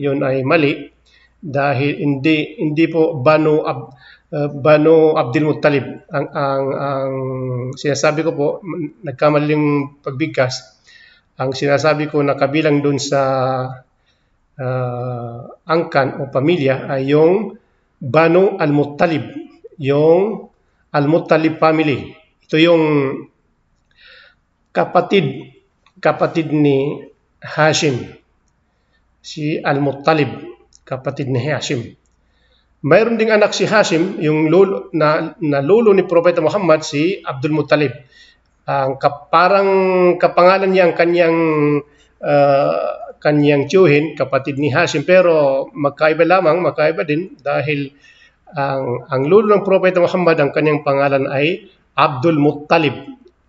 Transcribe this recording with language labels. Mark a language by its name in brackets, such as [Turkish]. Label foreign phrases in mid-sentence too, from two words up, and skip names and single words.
[Filipino] Yun ay mali dahil hindi po Banu Abdul Muttalib. Ang sinasabi ko po, nagkamaling pagbigkas. Ang sinasabi ko na kabilang dun sa angkan o pamilya ay yung Banu al-Muttalib, yung al-Muttalib family. Ito yung kapatid ni Hashim, si al-Muttalib, kapatid ni Hashim. Mayroon ding anak si Hashim, yung lolo ni Propeta Muhammad, si Abdul Muttalib. Parang kapangalan niya ang kanyang tiyuhin, kapatid ni Hashim, pero magkaiba din dahil ang lolo ng Propeta Muhammad, ang kanyang pangalan ay Abdul Muttalib.